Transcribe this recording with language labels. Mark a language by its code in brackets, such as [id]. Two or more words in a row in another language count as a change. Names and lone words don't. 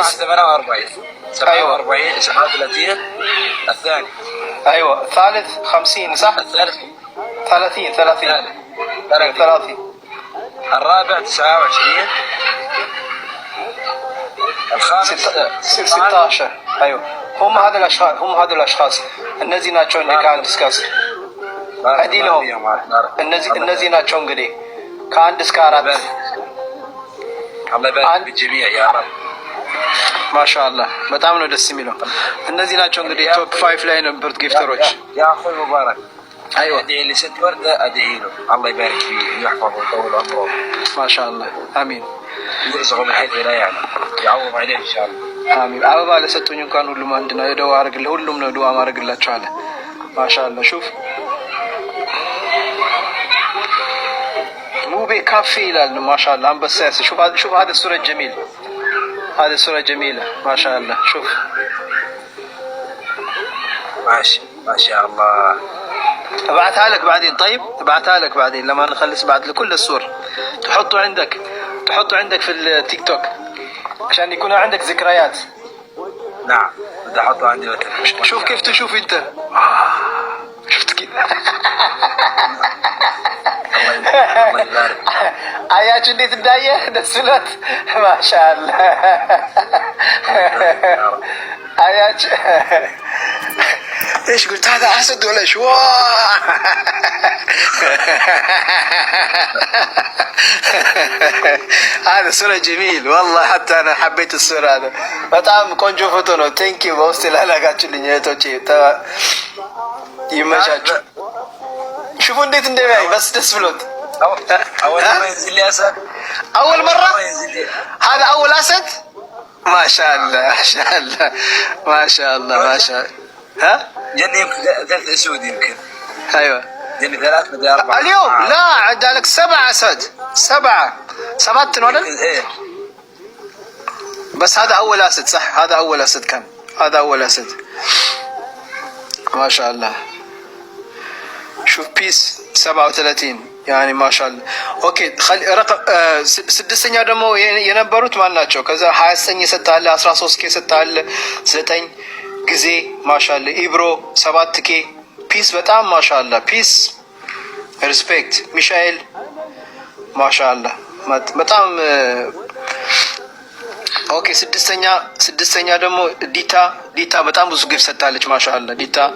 [ar] 48 47 39 الثاني. أيوة ثالث 50 صح؟ الثالث 30 الرابع 29 الخامس [am] 16 [ar] ايوه هم هذا الاشخاص [am] እነዚህ ናቸው እንደ ከአንድ እስከ 10 አዲህ ነው እነዚህ ናቸው እንግዲህ ከአንድ እስከ 4 [ar] الله يبارك بالجميع يا رب [am] ማሻአላህ በጣም ነው ደስ የሚለው እነዚህ ናቸው እንግዲህ ቶፕ 5 ላይ የነበሩት ጊፍተሮች [ar] يا اخوي مبارك. ايوه ادعي لي ست ورده ادعي له الله يبارك فيه ويحفظه ويطول عمره ما شاء الله امين يرزقه من حيث لا يعلم يعوض عليه ان شاء الله [am] امين አበባ ለሰጡኝ እንኳን ሁሉም አንድ ነው የደዋ አርግልህ ሁሉም ነው ዱዓ ማረግላችሁ አለ ማሻአላህ شوف ሙቤ ካፌ ይላል ማሻአላህ አንበሳ ያስ [ar] شوف هذا الصورة جميل هذه الصورة جميلة ما شاء الله شوف ماشي ما شاء الله ابعتها لك بعدين طيب ابعتها لك بعدين لما نخلص بعد لكل الصور تحطه عندك في التيك توك عشان يكون عندك ذكريات. نعم بدي احطه عندي شوف كيف تشوف انت شفت كيف الله يبارك [am] አያችሁ እንዴት እንዳየ ደስ ብሎት ማሻአላህ አያችሁ [ar] ايش قلت هذا اسد ولا شو هذا صورة جميل والله حتى انا حبيت الصورة هذا [am] በጣም ቆንጆ ፎቶ ነው [en] Thank you [am] በውስጥ ላላጋችሁልኝ እህቶቼ ይመቻችሁ شوفوا እንዴት እንደሚያይ በስ ደስ ብሎት [ar] اول مرة ينزل لي اسد اول مرة هذا اول اسد ما شاء الله ما شاء الله ما شاء الله ما شاء الله ها جني يمكن 3 اسود يمكن ايوه جني 3 بدي 4 اليوم لا عندك 7 اسد 7 ولا ايه بس هذا اول اسد صح هذا اول اسد كان هذا اول اسد ما شاء الله شوف بيس 37 يعني ما شاء الله اوكي خلي رقم [am] ስድስተኛ ደግሞ የነበሩት ማን ናቸው ከዛ 29 ይሰጣል 13 ኬ ይሰጣል 9 ጊዜ ማሻአላ ኢብሮ 7 ኬ ፒስ በጣም ማሻአላ ፒስ ሪስፔክት ሚሻኤል ማሻአላ በጣም ኦኬ ስድስተኛ ደግሞ ዲታ በጣም ብዙ ግፍ ሰጣለች ማሻአላ ዲታ